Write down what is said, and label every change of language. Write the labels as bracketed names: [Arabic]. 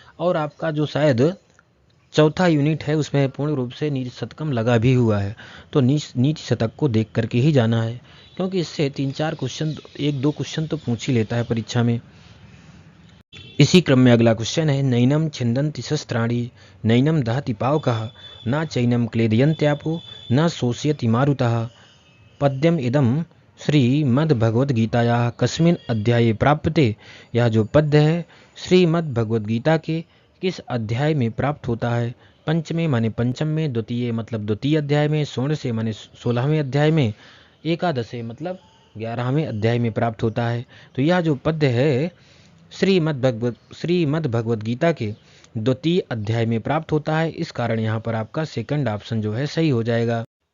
[Hindi] और आपका जो शायद चौथा यूनिट है उसमें पूर्ण रूप से नीति शतकम लगा भी हुआ है, तो नीति शतक को देख करके ही जाना है, क्योंकि इससे 3-4 क्वेश्चन, 1-2 क्वेश्चन तो पूछ ही लेता है परीक्षा में। इसी क्रम में अगला क्वेश्चन है, [Sanskrit] नैनम छिंदन्ति शस्त्राणि नैनम दहति पावकः न चैनम क्लेदयन्त्यापो न शोषयति मारुतः। पद्यम इदम श्रीमद्भगवद्गीतायाः कस्मिन् अध्याये प्राप्यते। [Hindi] यह जो पद्य है श्रीमद्भगवद्गीता के किस अध्याय में प्राप्त होता है। पंचमे माने पंचम में, द्वितीय मतलब द्वितीय अध्याय में, षोडशे माने 16वें अध्याय में, एकादशे मतलब 11वें अध्याय में प्राप्त होता है। तो यह जो पद्य है श्रीमद्भगवद्गीता के द्वितीय अध्याय में प्राप्त होता है, इस कारण यहाँ पर आपका सेकंड ऑप्शन जो है सही हो जाएगा।